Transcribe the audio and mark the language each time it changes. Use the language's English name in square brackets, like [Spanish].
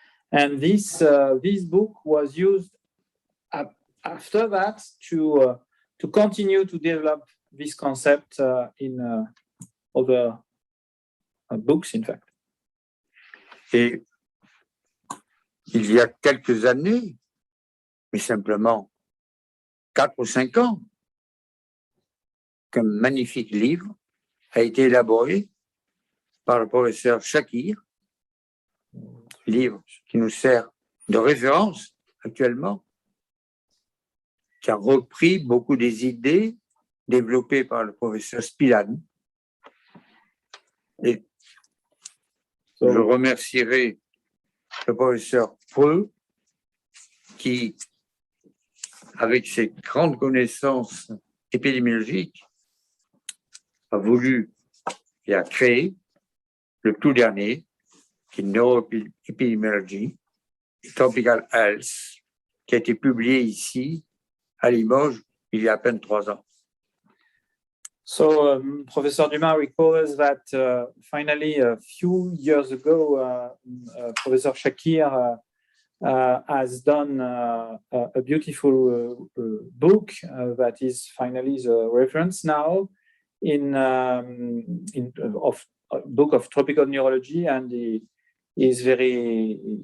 [English] And this book was used after that to continue to develop this concept in other books, in fact. [French] Et il y a quelques années, mais simplement 4 ou 5 ans, qu'un magnifique livre a été élaboré par le professeur Shakir, livre qui nous sert de référence actuellement, qui a repris beaucoup des idées développées par le professeur Spillan. Et je remercierai le professeur Preux, qui, avec ses grandes connaissances épidémiologiques, a voulu et a créé le tout dernier, qui est Neuroepidemiology, Tropical Health, qui a été publié ici, à Limoges, il y a à peine 3 ans. [English] So Professor Dumas recalls that finally, a few years ago, Professor Shakir has done a beautiful book that is finally the reference now in of a book of tropical neurology, and he is very